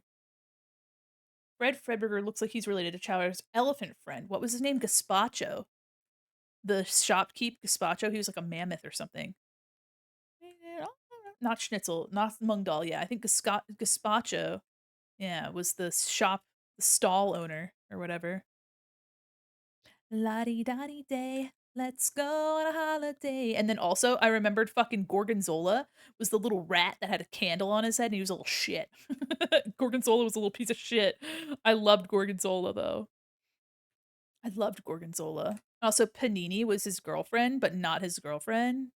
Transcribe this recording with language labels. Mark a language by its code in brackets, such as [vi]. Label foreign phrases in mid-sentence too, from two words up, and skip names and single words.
[en] Fred Fredberger looks like he's related to Chowder's elephant friend. What was his name? Gazpacho. The shopkeep Gazpacho. He was like a mammoth or something. Not Schnitzel, not Mungdal. Yeah, I think Gazpacho. Yeah, was the stall owner. or whatever. La-di-da-di day, let's go on a holiday. And then also, I remembered fucking Gorgonzola was the little rat that had a candle on his head, and he was a little shit. Gorgonzola was a little piece of shit. I loved Gorgonzola, though. I loved Gorgonzola. Also, Panini was his girlfriend, but not his girlfriend.